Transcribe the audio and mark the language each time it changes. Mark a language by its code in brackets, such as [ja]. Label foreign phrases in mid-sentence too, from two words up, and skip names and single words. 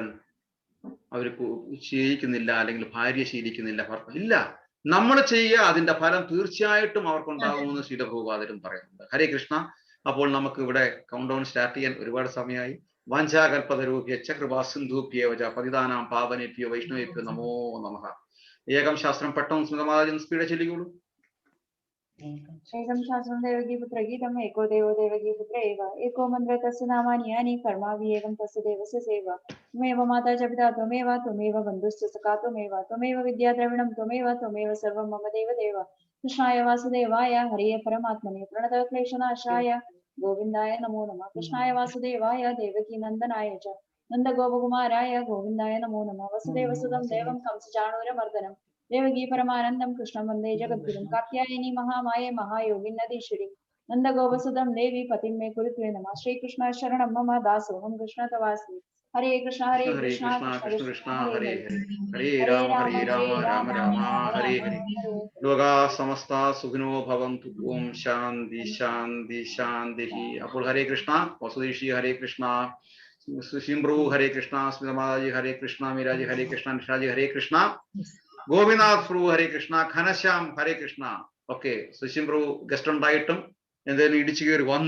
[ml] അവർ ശീലിക്കുന്നില്ല, അല്ലെങ്കിൽ ഭാര്യ ശീലിക്കുന്നില്ല, ഇല്ല, നമ്മൾ ചെയ്യുക, അതിന്റെ ഫലം തീർച്ചയായിട്ടും അവർക്കുണ്ടാകുമെന്ന് ശ്രീ പ്രഭുപാദരും പറയുന്നുണ്ട്. ഹരേ കൃഷ്ണ. അപ്പോൾ നമുക്ക് ഇവിടെ [en] count down start [ml] ചെയ്യാൻ ഒരുപാട് സമയമായി. [sa] വാഞ്ചാകൽപതരൂപ്യശ്ച കൃപാസിന്ധൂഭ്യേവ പതിതാനാം പാവനേഭ്യോ വൈഷ്ണവേഭ്യോ നമോ നമഃ. ഏകം ശാസ്ത്രം [ml] പെട്ടെന്ന് സ്മിതമാതാജി സ്പീഡെ ചൊല്ലിക്കോളൂ. [sa] एकं शास्त्रं देवकीपुत्र गीतम् एको देवो देवकीपुत्र एव एको मन्त्र तस्य नामानि यानि कर्माभि एकं तस्य देवस्य सेवा त्वमेव माता च पिता त्वमेव बन्धुश्च सखा त्वमेव विद्या द्रविणं त्वमेव सर्वं मम देव कृष्णाय वासुदेवाय हरे परमात्मने प्रणतक्लेशनाशाय गोविन्दाय नमो नमः। कृष्णाय वासुदेवाय देवकी नन्दनाय च नन्दगोपकुमाराय गोविन्दाय नमो नमः। वसुदेवसुतं देवं कंसचाणूरमर्दनं देवकी परमानन्दं कृष्णं वन्दे जगद्गुरुं। कात्यायनी महामाये महायोगिन्नदीश्वरी नन्दगोपसुतं देवी पतिं मे कुरुते नमः। श्रीकृष्ण शरणं मम दासोऽहं कृष्ण तवास्मि। हरे कृष्ण हरे कृष्ण कृष्ण कृष्ण कृष्ण कृष्ण कृष्ण हरे हरे हरे हरे हरे हरे राम राम हरे राम हरे राम राम राम राम हरे राम हरे हरे ലോകാ സമസ്ത സുഖിനോ ഭവന്തു. ഓം ശാന്തി ശാന്തി ശാന്തി. [ml] അപ്പോൾ ഹരേ കൃഷ്ണ വസുദേഷി ഹരേ കൃഷ്ണ, സുശീംബ്രു ഹരേ കൃഷ്ണ, സ്മിതമാതാജി ഹരേ കൃഷ്ണ, മീരാജി ഹരേ കൃഷ്ണ, നിഷാജി ഹരേ കൃഷ്ണ, ഗോപിനാഥ് പ്രഭു ഹരേ കൃഷ്ണ, ഘനശ്യാം ഹരേ കൃഷ്ണ. ഓക്കെ, സുശീംബ്രു ഗസ്റ്റ് ഉണ്ടായിട്ടും എന്തായാലും ഇടിച്ചു കയറി വന്നു.